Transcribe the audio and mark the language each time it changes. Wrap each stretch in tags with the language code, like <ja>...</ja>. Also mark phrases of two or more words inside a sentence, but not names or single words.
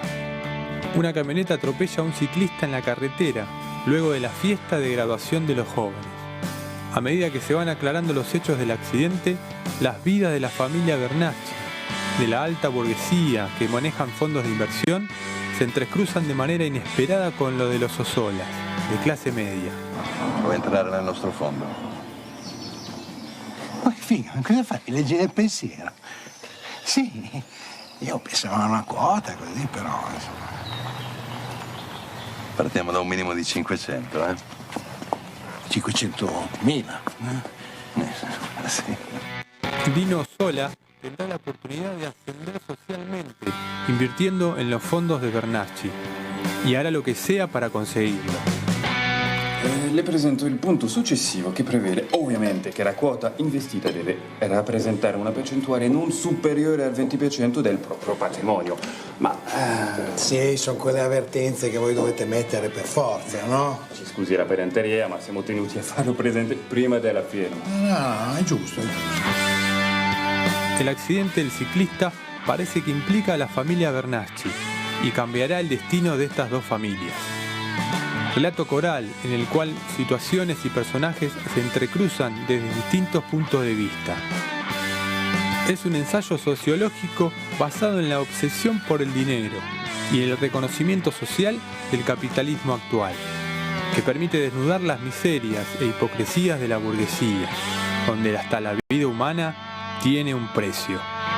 <es>Una camioneta atropella a un ciclista en la carretera, luego de la fiesta de graduación de los jóvenes. A medida que se van aclarando los hechos del accidente, las vidas de la familia Bernacchi, de la alta burguesía que manejan fondos de inversión, se entrecruzan de manera inesperada con lo de los Ossola, de clase media.</es> <it>Vuoi entrare nel nostro fondo? Poi figa, cosa fai? Leggi nel pensiero? Sì, io pensavo a una quota così, però insomma. Partiamo da un minimo di 500, 500.000. Sì.</it> <es>Dino Ossola tendrá la oportunidad de ascender socialmente, invirtiendo en los fondos de Bernacchi, y hará lo que sea para conseguirlo.</es> <it>Le presento il punto successivo che prevede ovviamente che la quota investita deve rappresentare una percentuale non superiore al 20% del proprio patrimonio. Ma sì, sono quelle avvertenze che voi dovete mettere per forza, no? ci scusi la pedanteria, ma siamo tenuti a farlo presente prima della firma. No, è giusto, è giusto.</it> <es>El accidente del ciclista parece que implica a la familia Bernacchi y cambiará el destino de estas dos familias. Relato coral en el cual situaciones y personajes se entrecruzan desde distintos puntos de vista. Es un ensayo sociológico basado en la obsesión por el dinero y en el reconocimiento social del capitalismo actual, que permite desnudar las miserias e hipocresías de la burguesía, donde hasta la vida humana tiene un precio.</es>